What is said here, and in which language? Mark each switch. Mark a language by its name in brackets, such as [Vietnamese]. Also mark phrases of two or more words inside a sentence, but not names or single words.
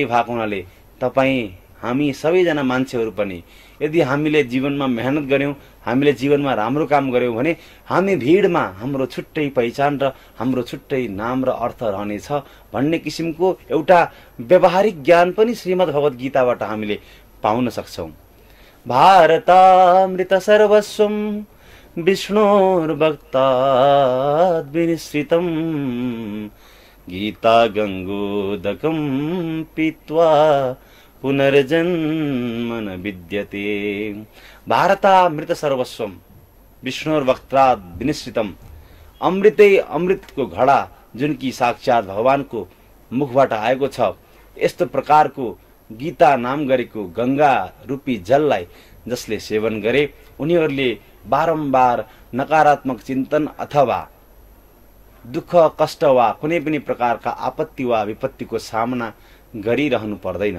[Nepali] त्यही भएको हुनाले तपाईँ हामी सबैजना मान्छेहरू पनि यदि हामीले जीवनमा मेहनत गर्यौं, हामीले जीवनमा राम्रो काम गर्यौं भने हामी भिडमा हाम्रो छुट्टै पहिचान र हाम्रो छुट्टै नाम र अर्थ रहनेछ भन्ने किसिमको एउटा व्यावहारिक ज्ञान पनि श्रीमद् भगवत गीताबाट हामीले पाउन सक्छौं। [Sanskrit] भारतामृत सर्वस्वं विष्णोर्भक्ताद् विनिश्रितम् गीता गंगोदकं पीत्वा पुनर्जन्म न विद्यते। भारतामृत सर्वस्वम विष्णुर्भक्ताद् विनिश्रितम। [Nepali] अमृतै अमृतको घडा जुन कि साक्षात भगवानको मुखबाट आएको छ, यस्तो प्रकारको गीता नाम गरेको गंगा रूपी जललाई जसले सेवन गरे उनीहरूले बारम्बार नकारात्मक चिन्तन अथवा दुःख कष्ट वा कुनै पनि प्रकारका आपत्ति वा विपत्तिको सामना गरिरहनु पर्दैन।